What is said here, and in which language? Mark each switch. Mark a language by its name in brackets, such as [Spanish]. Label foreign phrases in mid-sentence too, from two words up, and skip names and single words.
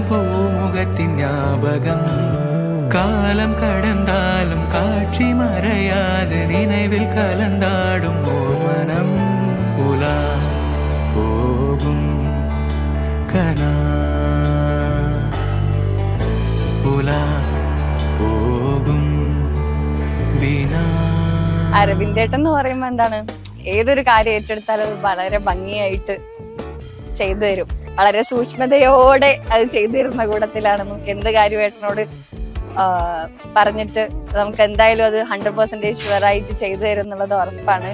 [Tamil] பூமுகத்தின் ஞாபகம் காலம் கடந்தாலும் காட்சி மறையாது நினைவில் கலந்தாடும் ஓர் மனம் உலா போகும் கனா உலா പോകും വീണാ. [Malayalam] അരവിന്ദേട്ടൻ എന്ന് പറയുമ്പോ എന്താണ്, ഏതൊരു കാര്യം ഏറ്റെടുത്താലും അത് വളരെ ഭംഗിയായിട്ട് ചെയ്തു തരും. വളരെ സൂക്ഷ്മതയോടെ അത് ചെയ്തു തരുന്ന കൂട്ടത്തിലാണ്. നമുക്ക് എന്ത് കാര്യം ഏട്ടനോട് പറഞ്ഞിട്ട് നമുക്ക് എന്തായാലും അത് 100% ഷുവറായിട്ട് ചെയ്തു തരും എന്നുള്ളത് ഉറപ്പാണ്.